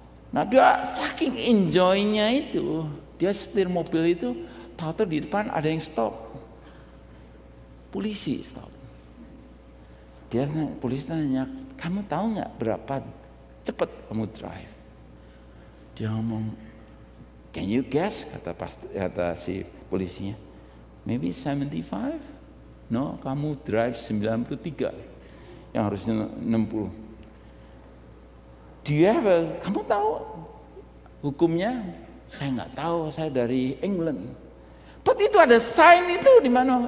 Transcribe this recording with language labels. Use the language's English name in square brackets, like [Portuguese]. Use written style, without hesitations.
[Indonesian] Nah dia saking enjoynya itu, dia setir mobil itu, tahu-tahu di depan ada yang stop. Polisi stop. Polisi tanya, kamu tahu nggak berapa cepat kamu drive? Dia ngomong, [English] can you guess? [Indonesian] Kata si polisinya, [English] maybe [Indonesian] 75? No, kamu drive 93, yang harusnya 60. Kamu tahu hukumnya? Saya nggak tahu, saya dari England. But itu ada sign itu di mana?